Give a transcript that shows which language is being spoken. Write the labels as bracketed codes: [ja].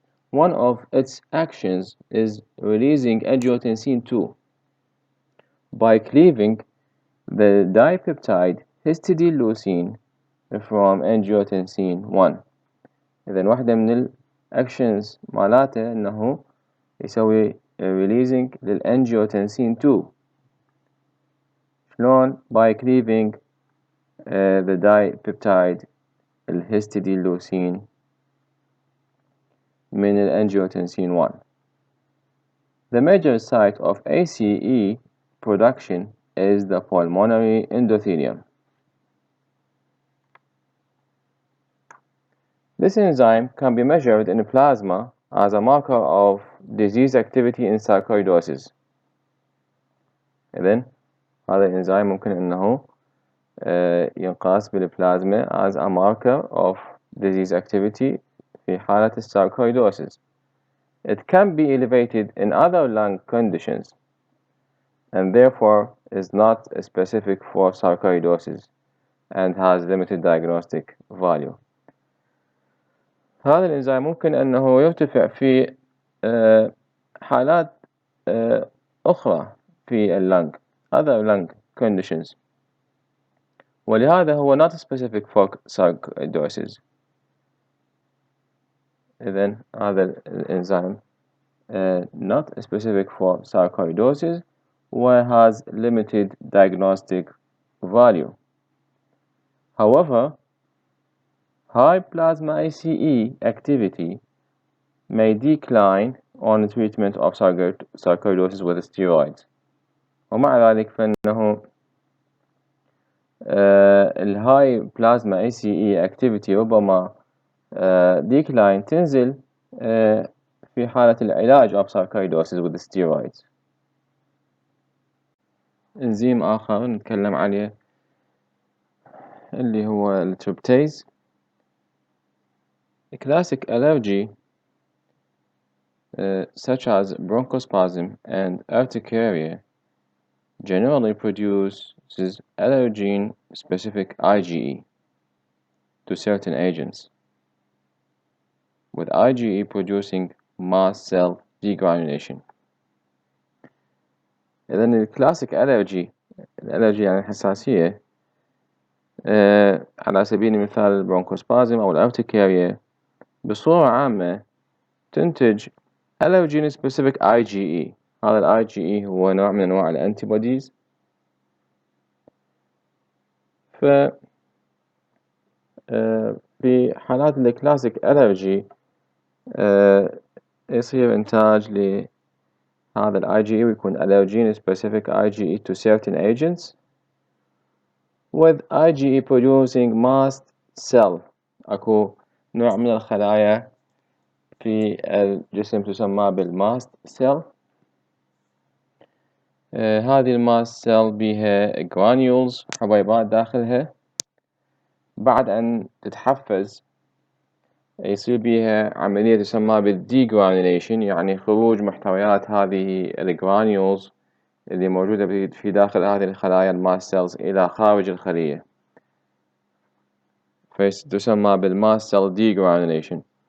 [en] One of its actions is releasing angiotensin-2 by cleaving the dipeptide histidine from angiotensin-1. [ar] إذن واحدة من الأكشنز مالاته إنه يسوي releasing للangiotensin-2 شلون؟ [en] by cleaving the dipeptide [ar] الهستidine من angiotensin-1. [en] The major site of ACE production is the pulmonary endothelium. This enzyme can be measured in plasma as a marker of disease activity in sarcoidosis. [ar] إذن هذا الإنزيم ممكن أنه ينقاس بالبلازما [en] as a marker of disease activity [ar] في حالة sarcoidosis. [en] It can be elevated in other lung conditions and therefore is not specific for sarcoidosis and has limited diagnostic value. [ar] هذا الإنزيم ممكن أنه يرتفع في حالات أخرى في اللنج [en] other lung conditions، [ar] ولهذا هو [en] not specific for sarcoidosis. [ar] إذن هذا الإنزيم [en] not specific for sarcoidosis or has limited diagnostic value. However, high plasma ACE activity may decline on treatment of sarcoidosis with steroids. [ar] ومع ذلك فإنه الهاي بلازما ACE activity ربما decline تنزل في حالة العلاج [en] of sarcoidosis with steroids. [ar] إنزيم آخر نتكلم عليه اللي هو التريبتيز. [en] Classic allergy such as bronchospasm and urticaria generally produces allergen-specific IgE to certain agents, with IgE producing mast cell degranulation. [ar] إذن الكلاسيك allergy يعني الحساسية على سبيل المثال البرونكوسبازم أو الأرتيكاريا بصورة عامة تنتج [en] allergen specific IgE. [ar] هذا ال IgE هو نوع من أنواع الأنتيبوديز. في حالات الكلاسيك allergy يصير إنتاج لهذا ال IgE ويكون [en] allergen specific IgE to certain agents, with IgE producing mast cell. [ar] أكو نوع من الخلايا في الجسم تسمى بالماست سيل. هذه الماست سيل بيها granules حبيبات داخلها، بعد أن تتحفز يصير بيها عملية تسمى بالديجرانيوليشن، يعني خروج محتويات هذه الجرانيولز اللي موجودة في داخل هذه الخلايا الماست سيلز إلى خارج الخلية، فتسمى بالماست سيل ديجرانيوليشن.